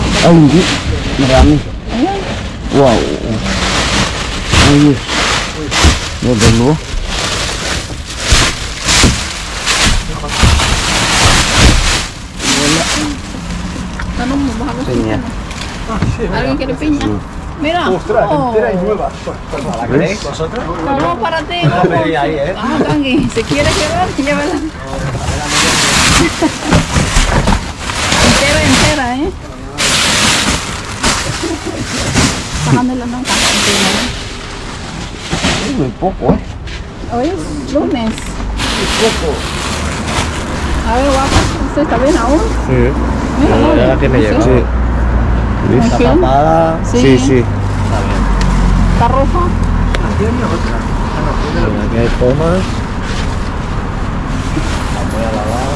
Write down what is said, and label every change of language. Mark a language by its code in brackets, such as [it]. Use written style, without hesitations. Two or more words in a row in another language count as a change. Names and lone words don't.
[tl] Ah, hindi. Marami. Ayan. Wow. Ayos. Yung dalawa. Tanong mo, baka gusto Pinya. [es] Alguien quiere piña. Mira. Oh. ¿Ves? No, para ti. Ah, Gangi. Si quieres llevar, llévala. Entera, eh. [tl] Sa kanila ng kakante na yun. Ay, may poco eh. [es] Hoy es lunes. A ver, guapa, ¿usted está bien aún? Sí. Mira, no, Ya la tiene llegada. Sí. ¿Ves? ¿Está bien? Tapada. Sí, sí. Está bien. ¿Está roja? Aquí hay pomas. La voy a lavar.